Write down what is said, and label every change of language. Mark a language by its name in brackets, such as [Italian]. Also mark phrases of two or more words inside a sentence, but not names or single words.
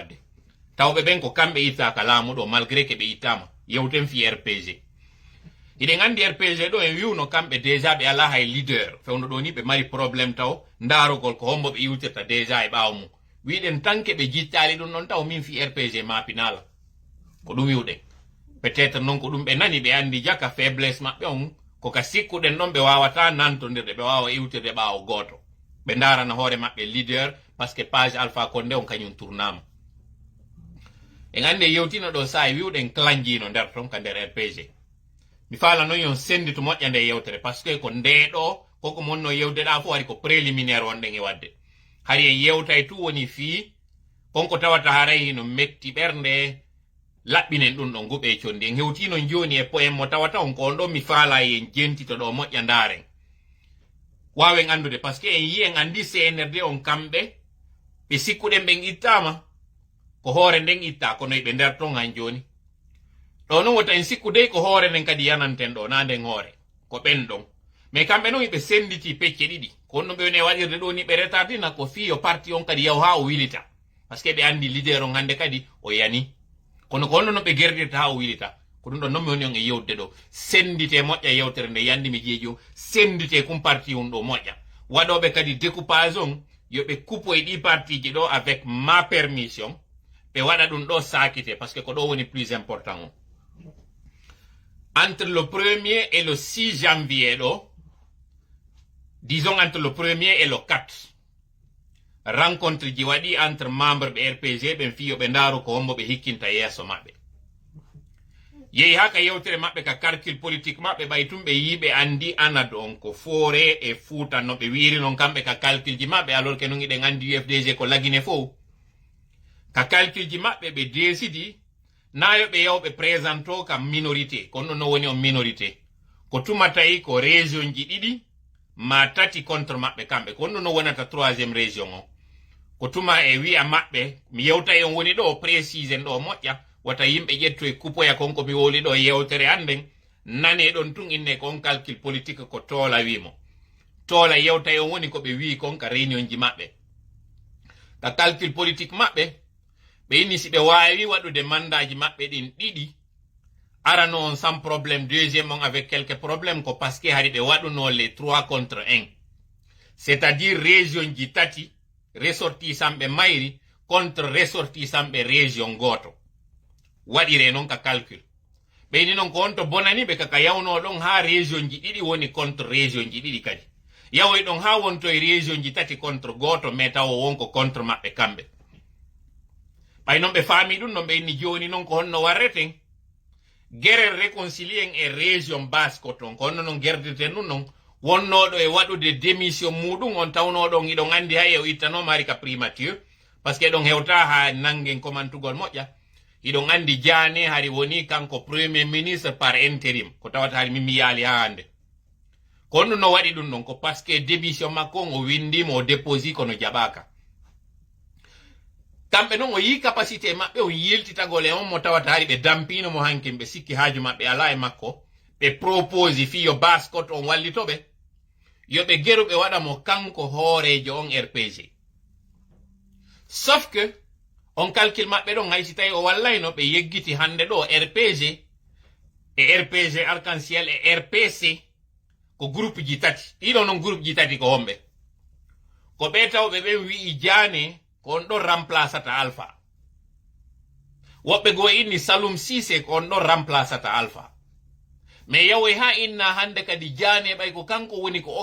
[Fula] wadde tawɓe ɓen ko kamɓe ittaka laamu ɗo [French] malgré que [Fula] ɓe ittama yewten fi RPG hiɗen andi RPG ɗo en wiwno kamɓe déjà ɓe ala hay leader fewno ɗo ni ɓe mari probléme taw ndarugol ko hombo ɓe iwtirta déjà e ɓaawo mum wiɗen tanke ɓe jittali ɗum ɗon taw min fi RPG mapinala ko ɗum wiwɗen [French] peut être [Fula] noon ko ɗum ɓe nani ɓe andi jaka faiblesse maɓɓe on koka sikkuɗen ɗon ɓe wawata nantodirde ɓe wawa iwtirde ɓaawo goto ɓe darana hoore maɓɓe leader [French] par ce que [Fula] page Alpha Condé on kañum tournama en andi e yewtino ɗo sa e wiwɗen clanjino nder ton ka nder RPG mi faala noon yon sendi to moƴƴa nde yewtere [French] par ce que [Fula] ko ndeɗo koko monno yewdeɗa fof wari ko préliminaire wonɗen e wadde hari en yewtay tu woni fii konko tawata haray hino metti ɓernde laɓɓinen ɗum ɗon guɓe condi en hewtino joni e poen mo tawata on ko on ɗon mi faala en jentito ɗo moƴƴa ndaren wawen andude [French] par ce que [Fula] en yi en andi CNRD on kamɓe ɓe sikkuɗen ɓen ittama ko hoore nden itta kono ɓe nder ton han joni ɗo noon wota en sikku dey ko hoore nden kadi yananten ɗo na nden hoore ko ɓen ɗon mais kamɓe noon ɓe senditi pecce ɗiɗi ko on ɗum ɓe woni e waɗirde ɗo ni ɓe retardina ko fiyo parti on kadi yaw ha o wilita [French] par ce que [Fula] ɓe andi leader on hande kadi o yani kono ko honno noon ɓe gerdirta ha o wilita ko ɗum ɗon noon mi woni on e yewde ɗo sendite moƴƴa yewtere nde yandi mi jeeji o sendite kum parti on ɗo moƴƴa waɗoɓe kadi découpage on yoɓe coupo e ɗi parti ji ɗo [French] avec ma permission [Fula] ɓe waɗa ɗum ɗo sakite [French] par ce que [Fula] ko ɗo woni [French] plus important [Fula] o [French] entre le 1er et le 6 janvier [Fula] ɗo [French] disons entre le 1er et le 4 rencontre [Fula] ji waɗi [French] entre membre [Fula] ɓe RPG ɓen fiyo ɓe ndaaru ko hombo ɓe hikkinta yeeso maɓɓe yehi haka yewtere maɓɓe ka [French] calcul politique [Fula] maɓɓe ɓay tum ɓe yiɓe andi anad on ko foore e fuuta no ɓe wiiri noon kamɓe ka calcul ji maɓɓe [French] alors que non [Fula] iɗen andi UFDG ko lagine fof ka calcul ji maɓɓe ɓe décidi nayo ɓe yawɓe présento ka minorité kono no woni on minorité ko tuma tawi ko région ji ɗiɗi ma tati contre maɓɓe kamɓe kono no wonata [French] troisiéme région [Fula] o ko tuma e wi'a maɓɓe mi yewta on woni ɗo précise ɗo moƴƴa wata yimɓe ƴetto e kupoya konko mi woli ɗo yewtere anden nane ɗon tun inne kon [French] calcul politique [Fula] ko toola wimo toola yewta on woni ko ɓe wi kon ka réunion ji maɓɓe ka [French] calcul politique [Fula] maɓɓe ɓe inni si ɓe wawi waɗude mandaji maɓɓe ɗin ɗiɗi arano on [French] sans problème deuxième [Fula] on [French] avec quelques problèmes [Fula] ko [French] parce que [Fula] hari ɓe waɗuno [French] les 3 contre 1 c'est à dire région [Fula] ji tati ressortisamɓe mayri contre ressortisamɓe région goto waɗire noon ka calcul ɓeyni noon ko on to bonani ɓe kaka yawno ɗon ha région ji ɗiɗi woni [French] contre région [Fula] ji ɗiɗi kadi yawoy ɗon ha wonto e région ji tati contre goto mais taw wonko contre maɓɓe kamɓe ɓay noon ɓe faami ɗum noon ɓe inni joni noon ko honno warreten [French] guerre réconcilien [Fula] e [French] région basse [Fula] ko ton ko honno noon gerdirten ɗum noon wonnoɗo e waɗude démission muɗum on tawnoɗon iɗon andi hay o ittanoma ari ka primature [French] par ce que [Fula] ɗon hewta ha nangen commantugol moƴƴa iɗon andi Diané hari woni kanko [French] premier ministre par intérim [Fula] ko tawata hari mimi yaali ha hande ko honno no waɗi ɗum ɗon ko [French] par ce que [Fula] démission makko o windimo o déposi kono jaɓaka kamɓe noon o yi capacité maɓɓe o yiltitagol e on mo tawata hari ɓe dampino mo hankin ɓe sikki haaju maɓɓe ala e makko ɓe propose fiyo baskot on wallitoɓe yoɓe geruɓe waɗa mo kanko hoorejo on RPG [French] sauf que [Fula] on calcul maɓɓe ɗon haysi tawi o wallayno ɓe yeggiti hande ɗo RPG e RPG arc-en-ciel e RPC ko groupe ji tati ɗiɗo noon groupe ji tati ko homɓe ko ɓe tawɓe ɓen wi'i Diané ko on ɗon remplaçata Alpha woɓɓe goo inni Salum Cissé ko on ɗon remplaçata Alpha mais yawoy ha inna hande kadi Diané ɓay ko kanko woni ko